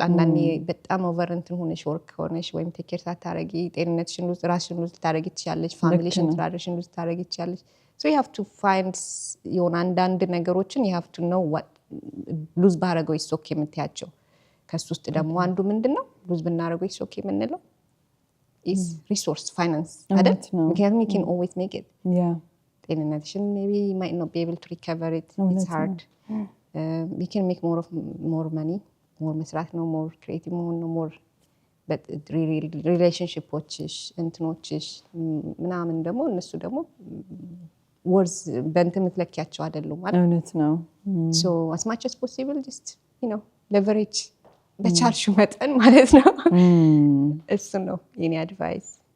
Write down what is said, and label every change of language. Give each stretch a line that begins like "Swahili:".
Amharic: አንዳንዴ በጣም ኦቨር እንትን ሆነሽ ወርክ ሆነሽ ወይም ቴክ ኬር ሳታረጊ ጤንነትሽን ሉዝ ራስሽን ሉዝ ታረጊ ትችያለሽ፣ ፋሚሊሽን ትራዲሽን ሉዝ ታረጊ ትችያለሽ። ሶ
English: you have to find
Amharic: አንዳንድ ነገሮችን
English: you have to know what
Amharic: ሉዝ ባረገው ይሶክ የምትያቸው። ከሱ ውስጥ ደግሞ አንዱ ምንድነው ሉዝ ብናረገው ይሶክ የምንለው
English: is resource finance
Amharic: አይደል? ምክንያቱም
English: you can always make it. ጤንነትሽን maybe you might not be able to recover it. It's hard. We can make more money, more
Amharic: መስራት ነው፣
English: more creative
Amharic: መሆን ነው፣
English: more but relationships
Amharic: እንትኖችሽ ምናምን ደግሞ እነሱ ደግሞ words በእንትን የምትለኪያቸው አይደሉም ማለት እውነት ነው።
English: so as much as possible just leverage
Amharic: በቻልሽው መጠን ማለት ነው። እሱ ነው የኔ አድቫይስ።